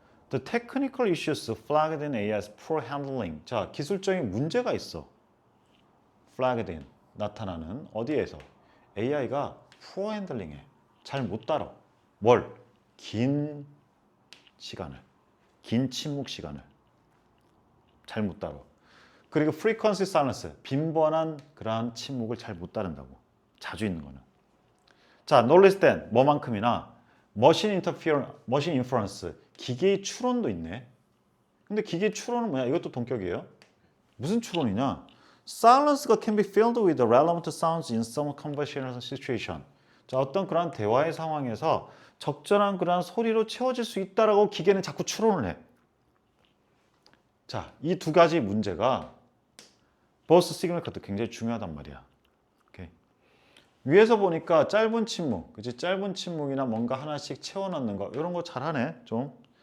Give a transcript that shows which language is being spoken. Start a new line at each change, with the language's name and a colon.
English: The technical issues flagged in AI's poor handling.
Korean: 자, 기술적인 문제가 있어.
English: flagged in.
Korean: 나타나는 어디에서? AI가
English: poor handling
Korean: 에 잘 못 따라. 뭘? 긴 시간을. 긴 침묵 시간을. 잘 못 따라. 그리고
English: frequency silence.
Korean: 빈번한 그러한 침묵을 잘 못 따른다고. 자주 있는 거는. 자,
English: no less than.
Korean: 뭐만큼이나
English: machine inference.
Korean: 기계의 추론도 있네. 근데 기계의 추론은 뭐야? 이것도 동격이에요. 무슨 추론이냐?
English: Silence가 can be filled with the relevant sounds in some conversational situation.
Korean: 자, 어떤 그런 대화의 상황에서 적절한 그런 소리로 채워질 수 있다라고 기계는 자꾸 추론을 해. 자, 이 두 가지 문제가 보스 시그널 카드 굉장히 중요하단 말이야. 오케이. 위에서 보니까 짧은 침묵, 그치? 짧은 침묵이나 뭔가 하나씩 채워넣는 거 이런 거 잘하네, 좀.